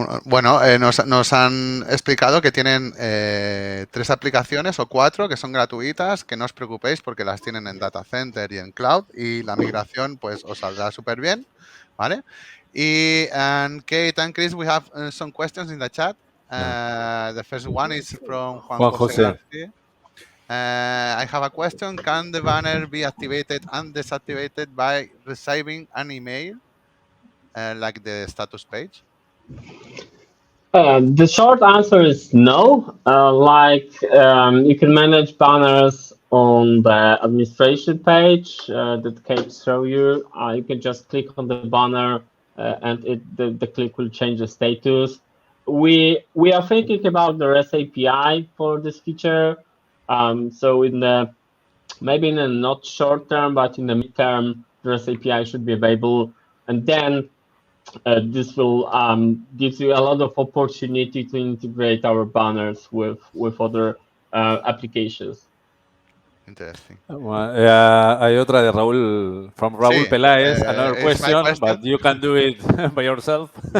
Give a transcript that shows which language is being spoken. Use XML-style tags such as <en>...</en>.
<es>Nos han explicado que tienen 3 aplicaciones o 4 que son gratuitas, que no os preocupéis porque las tienen en Data Center y en Cloud, y la migración pues os saldrá súper bien, ¿vale?</es> <en>And Kate and Chris, we have some questions in the chat. The first one is from Juan José García. I have a question. Can the banner be activated and deactivated by receiving an email, like the status page? The short answer is no. You can manage banners on the administration page that Kate showed you. You can just click on the banner and the click will change the status. We are thinking about the REST API for this feature. So maybe in the not short term, but in the midterm, the REST API should be available, and then this will give you a lot of opportunity to integrate our banners with other applications. Interesting.</en> <es>Hay otra de Raúl, from Raúl Sí,</es> <en>Peláez, another it's my question, but you can do it by yourself.</en>